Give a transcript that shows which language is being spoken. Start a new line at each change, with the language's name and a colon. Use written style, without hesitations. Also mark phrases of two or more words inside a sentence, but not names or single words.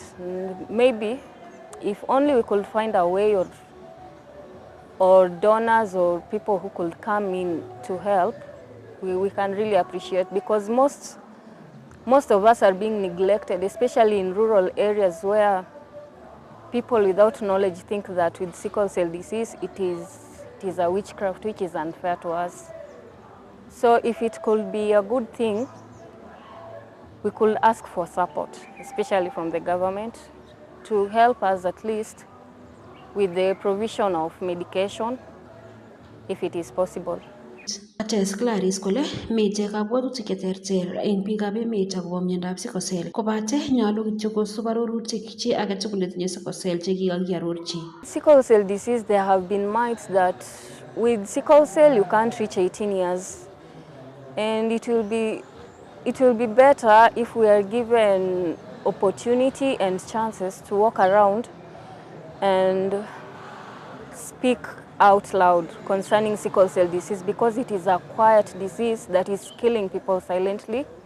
English: Maybe if only we could find a way or donors or people who could come in to help, we can really appreciate, because most of us are being neglected, especially in rural areas where people without knowledge think that with sickle cell disease it is it is a witchcraft which is unfair to us. So if it could be a good thing, we could ask for support, especially from the government, to help us at least with the provision of medication, if it is possible.
Kalenjin: Ates Clarice kole mite kabwatutik cheterter eng biikab emet akobo miondab
English: sickle cell
Kalenjin: kobate nyolu kityo kosub arorutik chi age tugul netinye
English: sickle cell
Kalenjin: chekikiarorchi.
English: Sickle cell disease, there have been myths that with sickle cell you can't reach 18 years, and it will be better if we are given opportunity and chances to walk around and speak out loud concerning sickle cell disease, because it is a quiet disease that is killing people silently.